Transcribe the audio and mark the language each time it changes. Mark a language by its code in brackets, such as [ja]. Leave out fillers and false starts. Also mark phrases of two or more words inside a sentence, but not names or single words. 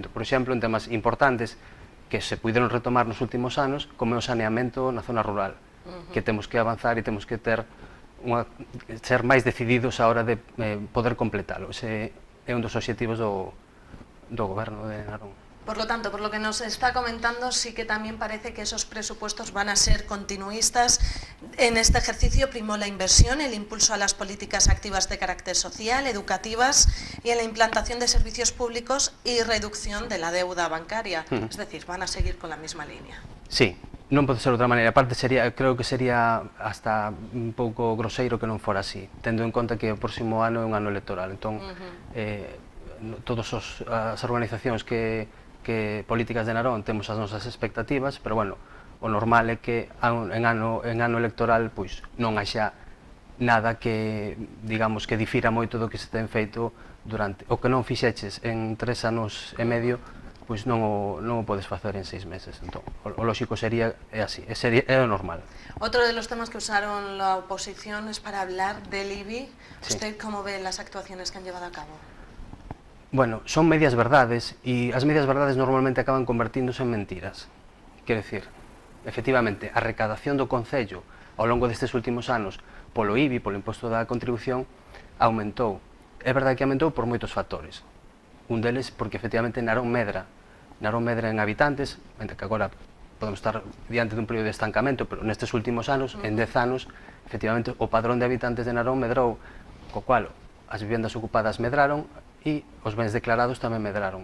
[gl] Por exemplo, en temas importantes que se puderon retomar nos últimos anos, como é o saneamento na zona rural, que temos que avanzar e temos que ser máis decididos a hora de poder completalo. Ese é un dos obxectivos do goberno de Narón. [es] Por lo tanto, por lo que nos está comentando, sí que también parece que esos presupuestos van a ser continuistas. En este ejercicio primó la inversión, el impulso a las políticas activas de carácter social, educativas y en la implantación de servicios públicos y reducción de la deuda bancaria. Es decir, van a seguir con la misma línea. [gl] Sí, non pode ser de outra maneira. Aparte, creo que sería hasta un pouco groseiro que non fora así, tendo en conta que o próximo ano é un ano electoral. Entón, todas as organizacións que políticas de Narón temos as nosas expectativas, pero bueno, o normal é que en ano electoral pois non haxa nada que, digamos, que difira moito do que se ten feito durante o que non fixeches en 3 anos e medio, pois non o podes facer en 6 meses. Entón, o lógico sería así, é o normal. [es] Otro de los temas que usaron la oposición es para hablar del IBI. ¿Usted cómo ve las actuaciones que han llevado a cabo? [gl] Bueno, son medias verdades e as medias verdades normalmente acaban convertíndose en mentiras. Quero dicir, efectivamente, a recadación do Concello ao longo destes últimos anos polo IBI, polo imposto da contribución, aumentou. É verdade que aumentou por moitos factores. Un deles porque efectivamente Narón medra en habitantes, mentre que agora podemos estar diante dun período de estancamento, pero nestes últimos anos, en 10 anos, efectivamente o padrón de habitantes de Narón medrou, co cual as vivendas ocupadas medraron e os bens declarados tamén medraron.